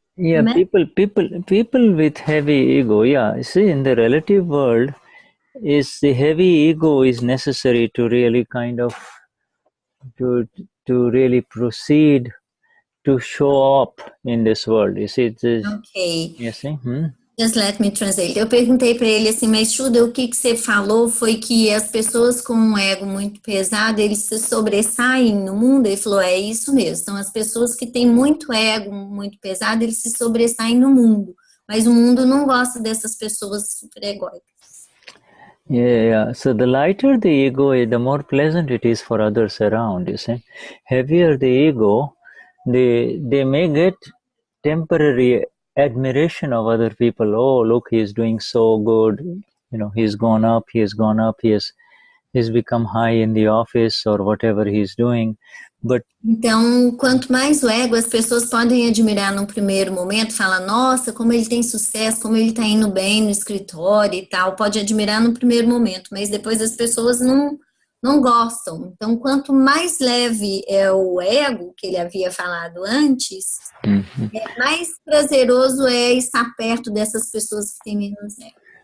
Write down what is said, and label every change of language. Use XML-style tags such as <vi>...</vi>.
<en>Yeah, people with heavy ego. Yeah, you see, in the relative world, is the heavy ego is necessary to really kind of to really proceed to show up in this world. You see, Okay. You see? Just let me translate.</en> <pt>Eu perguntei para ele assim, mas Shuddha, o que você falou foi que as pessoas com um ego muito pesado, eles se sobressaem no mundo? Ele falou, é isso mesmo. Então, as pessoas que têm muito ego, muito pesado, eles se sobressaem no mundo. Mas o mundo não gosta dessas pessoas super egóicas.</pt> <en>Yeah. So the lighter the ego, the more pleasant it is for others around, you see. Heavier the ego, they may get temporary admiration of other people. Oh, look, he's doing so good. He's gone up, he's become high in the office or whatever he's doing. But</en> <pt>então, quanto mais o ego, as pessoas podem admirar num primeiro momento, falar, nossa, como ele tem sucesso, como ele está indo bem no escritório e tal, pode admirar no primeiro momento, mas depois as pessoas não gostam. Então, quanto mais leve é o ego, que ele havia falado antes, mais prazeroso é estar perto dessas pessoas que têm menos ego.</pt>